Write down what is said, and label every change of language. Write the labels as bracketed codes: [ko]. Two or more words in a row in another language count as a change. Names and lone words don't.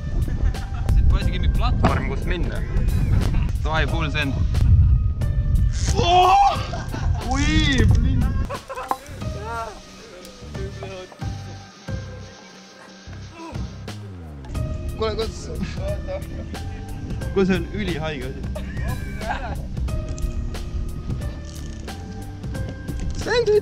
[et] Siit pole isegi mingi platvorm, kus minna. Davai, [en] full send. Ui, blind. [et] Kuule, kus on ülihaige asi? Sendid!